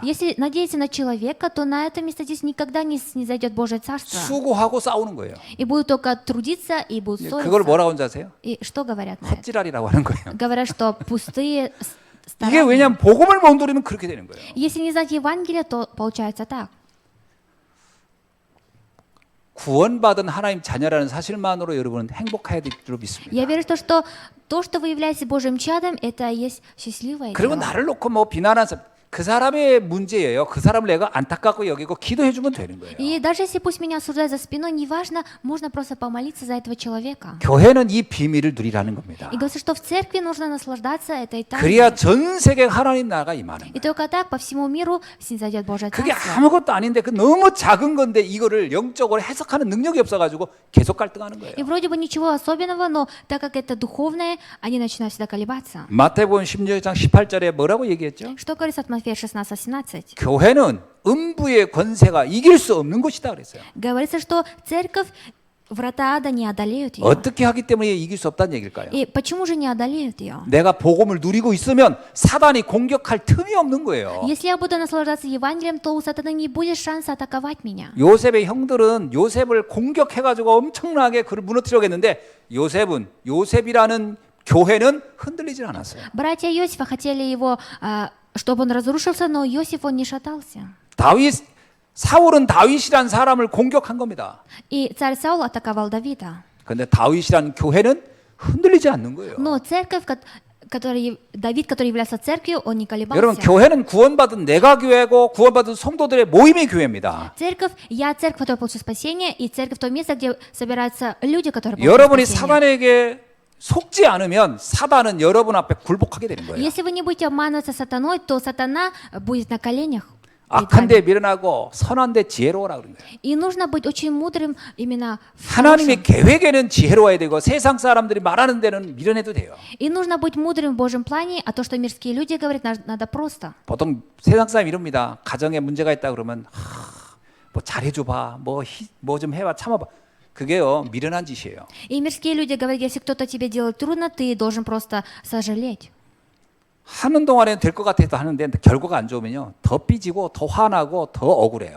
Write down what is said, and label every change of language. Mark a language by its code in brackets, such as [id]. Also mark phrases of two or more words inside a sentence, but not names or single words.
[ru] Если надеяться на человека, то на это место здесь никогда не снизойдет Божье Царство. [ko] 수고하고 싸우는 거예요. [ru] И будут только трудиться, и будут [ko] 그걸 [ru] ссориться. [ko] 뭐라고 하는지 아세요? [ru] И что говорят на это? [ko] 헛지랄이라고 하는 거예요. [ru] Говорят, что пустые [ko] 이게 [ru] старания. [ko] 왜냐하면 복음을 못 누리면 그렇게 되는 거예요. [ru] Если не знать Евангелие, то получается так. [ko] 구원받은 하나님 자녀라는 사실만으로 여러분은 행복해야 될 줄 믿습니다. [ru] Я верю в то, что вы являетесь Божьим чадом, это и есть счастливое [ko] 그리고 [ru] дело. [ko] 나를 놓고 뭐 비난하는 사람 그 사람의 문제예요. 그 사람을 내가 안타깝고 여기고 기도해 주면 되는 거예요. [ru] И даже если пусть меня осуждают за спиной, неважно, можно просто помолиться за этого человека. [ko] 교회는 이 비밀을 누리라는 겁니다. [ru] И говорится, что в церкви нужно наслаждаться этой [ko] 그래야 [ru] тайной. [ko] 전 세계 하나님 나라가 임하는 [ru] И [ko] 거예요. [ru] только так по всему миру снизойдет Божье [ko] 그게 [ru] Царство. [ko] 아무것도 아닌데 그 너무 작은 건데 이거를 영적으로 해석하는 능력이 없어가지고 계속 갈등하는 거예요. [ru] И вроде бы ничего особенного, но так как это духовное, они начинают всегда колебаться. [ko] 마태복음 16장 18절에 뭐라고 얘기했죠? [ru] Что говорится от Матфея 16:18? [ko] 교회는 음부의 권세가 이길 수 없는 곳이다 그랬어요. [ru] Говорится, что церковь, врата ада не одолеют ее. [ko] 어떻게 하기 때문에 이길 수 없다는 얘기일까요? [ru] И почему же не одолеют ее? [ko] 내가 복음을 누리고 있으면 사단이 공격할 틈이 없는 거예요. [ru] Если я буду наслаждаться Евангелием, то у сатаны не будет шанса атаковать меня. [ko] 요셉의 형들은 요셉을 공격해가지고 엄청나게 그를 무너뜨리려고 했는데 요셉이라는 교회는 흔들리질 않았어요. [ru] Братья Иосифа хотели его, чтобы он разрушился, но Иосиф, он не шатался. [ko] 사울은 다윗이란 사람을 공격한 겁니다. [ru] И царь Саул атаковал Давида. [ko] 그런데 다윗이란 교회는 흔들리지 않는 거예요. [ru] Но церковь, Давид, который являлся церковью, он не [ko] 여러분 [ru] колебался. [ko] 교회는 구원받은 내가 교회고 구원받은 성도들의 모임이 교회입니다. [ru] Церковь, я церковь, которая получила спасение, и церковь то место, где собираются люди, которые получили [ko] 여러분이 [ru] спасение. [ko] 사단에게 속지 않으면 사단은 여러분 앞에 굴복하게 되는 거예요. [ru] Если вы не будете обманываться сатаной, то сатана будет на коленях. перед [ko] 악한 [ru] вами. [ko] 데 미련하고 선한 데 지혜로워라 그런 거예요. [ru] И нужно быть очень мудрым именно в [ko] 하나님의 [ru] хорошем. [ko] 계획에는 지혜로워야 되고 세상 사람들이 말하는 데는 미련해도 돼요. [ru] И нужно быть мудрым в Божьем плане, а то, что мирские люди говорят, надо просто. [ko] 보통 세상 사람 이럽니다. 가정에 문제가 있다 그러면 뭐 잘해줘봐, 뭐 좀 해봐, 참아봐. 그게요 미련한 짓이에요. [ru] И мирские люди говорят, если кто-то тебе делает трудно, ты должен просто сожалеть. [ko] 하는 동안에 될 것 같아도 하는데 결과가 안 좋으면요 더 삐지고 더 화나고 더 억울해요.